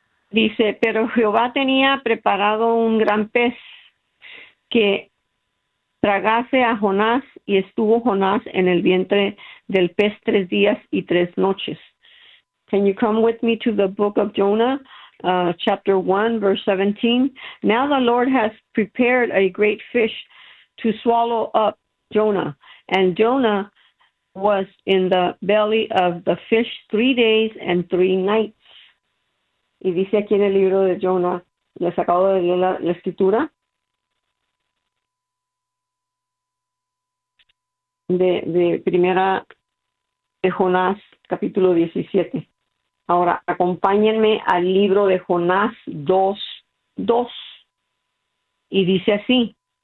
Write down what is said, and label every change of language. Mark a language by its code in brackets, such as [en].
[es] Dice, pero Jehová tenía preparado un gran pez que tragase a Jonás, y estuvo Jonás en el vientre del pez 3 días y 3 noches. [en] Can you come with me to the book of Jonah, chapter 1, verse 17? Now the Lord has prepared a great fish to swallow up Jonah. And Jonah was in the belly of the fish 3 days and three nights. [es] Y dice aquí en el libro de Jonah, les acabo de leer la escritura. De primera de Jonás, capítulo 17. Ahora, acompáñenme al libro de Jonás 2:2. Y dice así.